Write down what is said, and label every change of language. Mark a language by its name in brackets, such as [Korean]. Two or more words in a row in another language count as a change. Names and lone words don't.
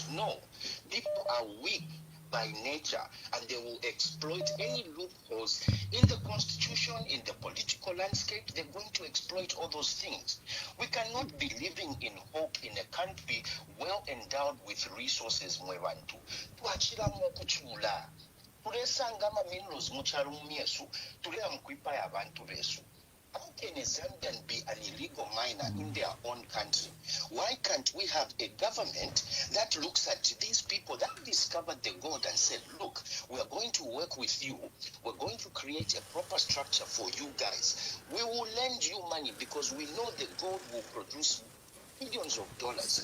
[English] No, people are weak by nature, and they will exploit any loopholes in the constitution, in the political landscape. They're going to exploit all those things. We cannot be living in hope in a country well endowed with resources. [Bemba] Tulesanga ama minerals mukyalo mumyesu tulera mukwipa y'abantu beesu. [English] How can a Zambian be an illegal miner in their own country? Why can't we have a government that looks at these people that discovered the gold and said, look, we are going to work with you. We're going to create a proper structure for you guys. We will lend you money because we know the gold will produce millions of dollars.